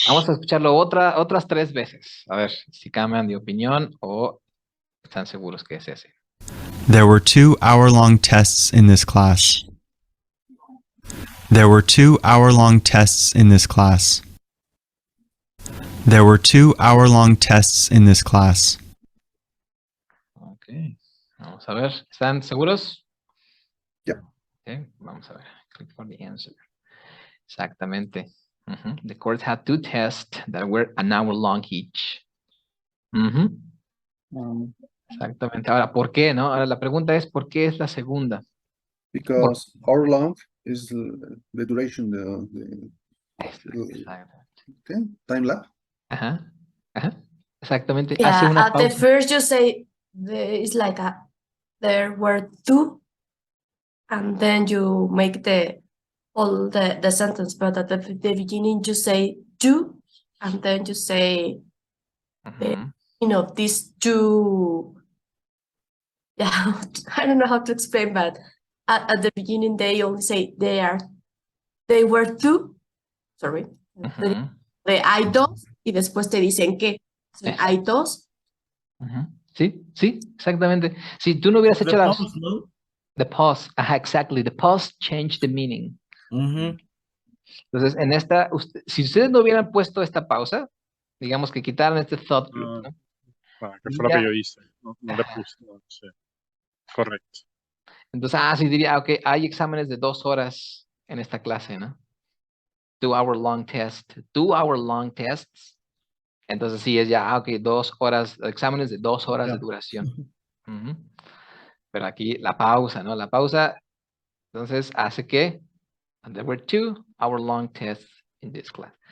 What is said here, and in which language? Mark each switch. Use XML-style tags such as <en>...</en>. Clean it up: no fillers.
<es>Vamos a escucharlo otras 3 veces. A ver si cambian de opinión o están seguros que es ese.</es> <en>There were 2 hour-long tests in this class. There were 2 hour-long tests in this class. There were 2 hour-long tests in this class.</en> <es>Ok. Vamos a ver. ¿Están seguros?</es> <en>Yeah. Okay.</en> <es>Vamos a ver.</es> <en>Click for the answer.</en> <es>Exactamente.</es> <en>The course had 2 tests that were an hour long each.</en> <es>Exactamente. Ahora, ¿por qué, no? Ahora la pregunta es, ¿por qué es la segunda?</es> <en>Because hour long is the duration, okay, time lapse.</en> <es>Ajá. Exactamente.</es> <en>Yeah,</en> <es>Hace una</es> <en>at the</en> <es>pausa.</es> <en>first you say it's like there were 2, and then you make the sentence, but at the beginning you say 2, and then you say these 2. Yeah, I don't know how to explain, but at the beginning they only say they were 2. Sorry.</en> <es>De hay 2 y después te dicen que hay 2. Sí, exactamente. Si tú no hubieras hecho las... Pause, ¿no?</es> <en>The pause, exactly. The pause changed the meaning.</en> <es>Entonces, en esta, si ustedes no hubieran puesto esta pausa, digamos que quitaran este thought group, ¿no? Bueno, que fue lo que Ya. yo hice. No le puse, no sé. Correcto. Entonces, sí diría, ok, hay exámenes de 2 horas en esta clase, ¿no?</es> <en>2 hour long test, 2 hour long tests.</en> <es>Entonces sí es ya, ok, 2 horas, exámenes de 2 horas de Ya. duración. Ujú. Pero aquí la pausa, ¿no? La pausa, entonces hace que</es> <en>there were 2 hour long tests in this class.</en>